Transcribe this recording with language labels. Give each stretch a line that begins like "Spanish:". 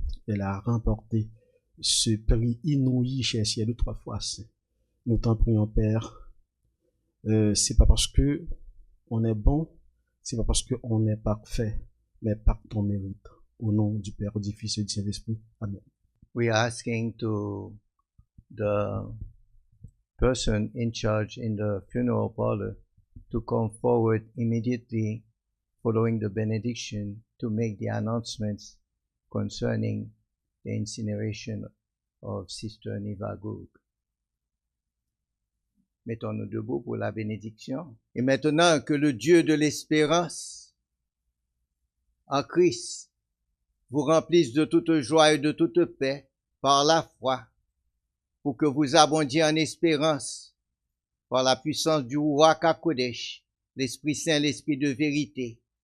French: Elle a remporté ce prix inouï chère ciel 3 fois saint. Nous t'en prions, Père. C'est pas parce que on est bon, c'est pas parce qu'on est parfait, mais par ton mérite. Au nom du Père, du Fils et du Saint-Esprit. Amen.
English: We are asking to the person in charge in the funeral parlor to come forward immediately following the benediction to make the announcements concerning the incineration of Sister Niva Goog.
French: Mettons-nous debout pour la bénédiction. Et maintenant que le Dieu de l'espérance en Christ vous remplisse de toute joie et de toute paix par la foi, pour que vous abondiez en espérance par la puissance du Ruach HaKodesh, l'Esprit Saint, l'Esprit de vérité.